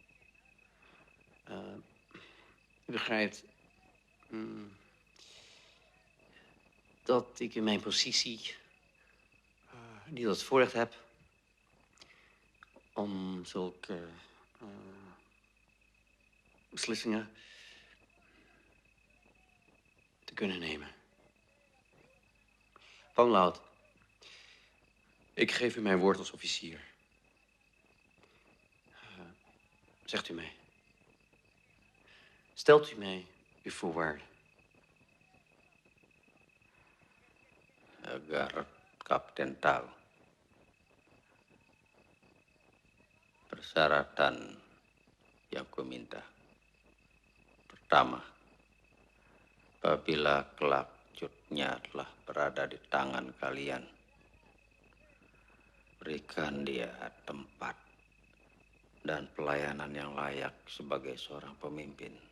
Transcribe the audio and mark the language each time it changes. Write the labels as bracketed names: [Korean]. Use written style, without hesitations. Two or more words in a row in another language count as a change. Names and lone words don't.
[Dutch] U begrijpt dat ik in mijn positie niet het voorrecht heb om zulke beslissingen te kunnen nemen. Panglood, ik geef u mijn woord als officier. Zegt u mij. Stelt u mij uw voorwaarden. [Indonesian] Agar Kapten tahu persyaratan yang ku minta. Pertama, apabila kelak Cutnya telah berada di tangan kalian, berikan dia tempat dan pelayanan yang layak sebagai seorang pemimpin.